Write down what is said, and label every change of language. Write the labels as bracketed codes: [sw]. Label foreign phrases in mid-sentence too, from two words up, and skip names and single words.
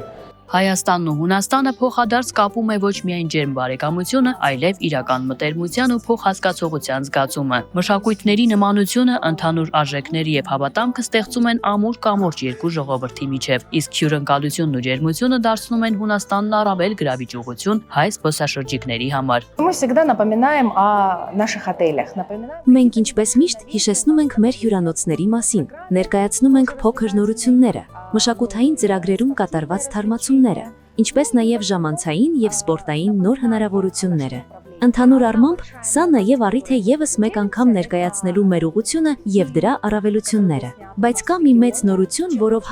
[hy] Հայաստանն ու Հունաստանը փոխադարձ կապում է ոչ միայն ջերմ բարեկամությունը, այլև իրական մտերմության ու փոխհասկացողության զգացումը։ Մշակույթների նմանությունը, ընդհանուր արժեքների եւ հավատամքը ստեղծում են ամուր կամուրջ երկու ժողովրդի միջև, իսկ հյուրընկալությունն ու ջերմությունը դարձնում են Հունաստանն առավել գրավիչ ուղղություն հայ զբոսաշրջիկների համար։ [ru] Мы всегда напоминаем о наших отелях. [hy] Մենք ինչպես միշտ հիշեցնում ենք մեր հյուրանոցների մասին, ներկայացնում ենք փոքր նորությունները, մշակութային ծրագրերում կատարված թարմացումները, ինչպես նաև ժամանցային եւ սպորտային նոր հնարավորությունները։ Ընդհանուր առմամբ, սա նաև առիթ է եւս մեկ անգամ ներկայացնելու մեր ուղղությունը եւ դրա առավելությունները։ Բայց կա մի մեծ նորություն, որով